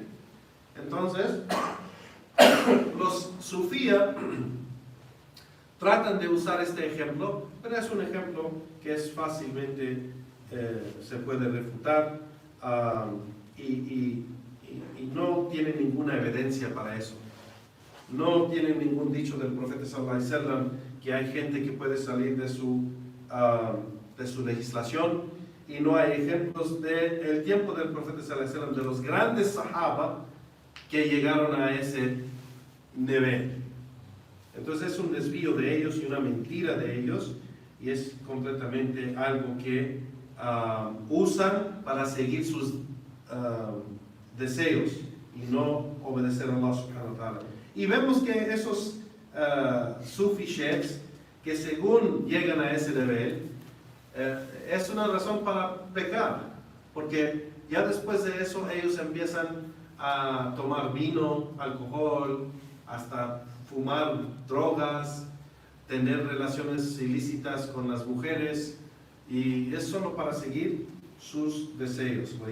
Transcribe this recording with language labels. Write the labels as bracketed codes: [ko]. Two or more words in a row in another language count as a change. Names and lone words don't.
[es] Entonces, los sufía tratan de usar este ejemplo, pero es un ejemplo que es fácilmente se puede refutar y no tiene ninguna evidencia para eso. No tiene ningún dicho del profeta [ar] صلى الله عليه وسلم [es] que hay gente que puede salir de su legislación, y no hay ejemplos del tiempo del profeta [ar] صلى الله عليه وسلم [es] de los grandes sahaba que llegaron a ese nivel. Entonces es un desvío de ellos y una mentira de ellos, y es completamente algo que usan para seguir sus deseos y no obedecer a Allah [ar] سبحانه وتعالى. [es] Y vemos que esos [en] sufi sheikhs [es] que según llegan a ese nivel, es una razón para pecar, porque ya después de eso ellos empiezan a tomar vino, alcohol, hasta fumar drogas, tener relaciones ilícitas con las mujeres, y es solo para seguir sus deseos.